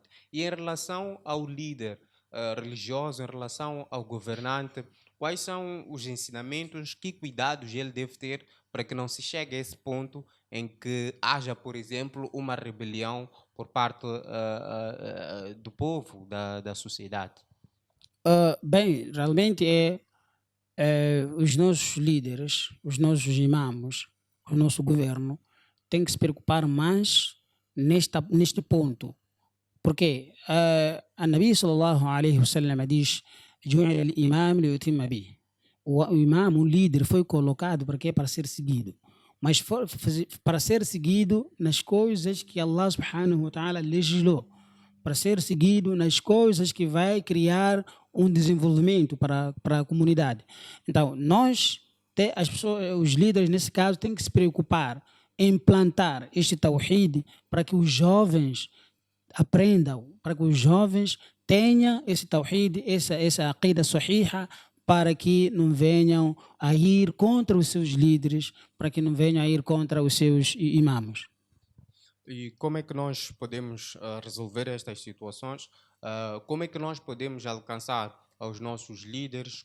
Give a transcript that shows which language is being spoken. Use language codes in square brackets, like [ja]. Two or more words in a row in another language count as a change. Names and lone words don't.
[pt] E em relação ao líder religioso, em relação ao governante, quais são os ensinamentos, que cuidados ele deve ter para que não se chegue a esse ponto em que haja, por exemplo, uma rebelião por parte do povo, da sociedade? Bem, realmente os nossos líderes, os nossos imãs, o nosso governo tem que se preocupar mais neste ponto. Porque a Nabi [ar] صلى الله عليه وسلم [pt] diz: [ar] "جعل الإمام ليؤتم به." [pt] O imam, o líder, foi colocado para quê? Para ser seguido. Mas para ser seguido nas coisas que Allah [ar] سبحانه وتعالى [pt] legislou. Para ser seguido nas coisas que vai criar um desenvolvimento para a comunidade. Então, as pessoas, os líderes, nesse caso, têm que se preocupar em implantar este tawhid para que os jovens aprendam, para que os jovens tenham esse tawhid, essa [ar] عقيدة صحيحة, [pt] para que não venham a ir contra os seus líderes, para que não venham a ir contra os seus imãs. E como é que nós podemos resolver estas situações? Como é que nós podemos alcançar aos nossos líderes?